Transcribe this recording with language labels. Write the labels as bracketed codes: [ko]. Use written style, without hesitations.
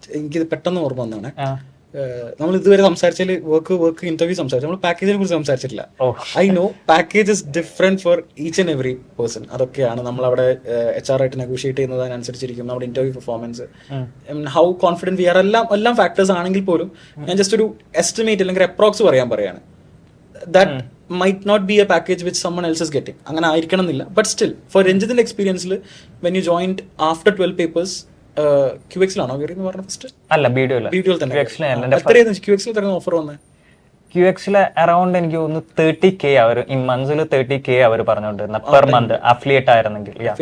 [ml] എനിക്കിത് പെട്ടെന്ന് ഓർമ്മ വന്നാണ്, നമ്മൾ ഇതുവരെ സംസാരിച്ചാൽ വർക്ക് ഇന്റർവ്യൂ സംസാരിച്ചു, നമ്മൾ പാക്കേജിനെ കുറിച്ച് സംസാരിച്ചിട്ടില്ല. [en] I know package is different for each and every person. [ml] അതൊക്കെയാണ് നമ്മൾ അവിടെ HR ആയിട്ട് നെഗോഷിയേറ്റ് ചെയ്യുന്നതിനനുസരിച്ചിരിക്കും നമ്മുടെ interview performance, [en] how confident we are, [ml] എല്ലാം ഫാക്ടേഴ്സ് ആണെങ്കിൽ പോലും ഞാൻ ജസ്റ്റ് ഒരു എസ്റ്റിമേറ്റ് അല്ലെങ്കിൽ അപ്രോക്സ് പറയാണ്. [en] That might not be a package which someone else is getting. [ml] അങ്ങനെ ആയിരിക്കണം എന്നില്ല. [en] but still for [ml] രഞ്ജിത്തിന്റെ എക്സ്പീരിയൻസിൽ [en] when you joined after 12 papers, [ml] QX-ലാണോ കയറിയെന്ന് പറഞ്ഞ [en] First? [ml] അല്ല, വീഡിയോയിൽ തന്നെ. എത്രയായിരുന്നു QX-ൽ തരുന്ന ഓഫർ വന്നത്? QX-ൽ അറൌണ്ട് എനിക്ക് തോന്നുന്നു 30K അവർ ഇൻ മന്ത്സിൽ 30K അവർ പറഞ്ഞുകൊണ്ടിരുന്ന പെർ മന്ത് അഫിലിയേറ്റ് ആയിരുന്നെങ്കിൽ.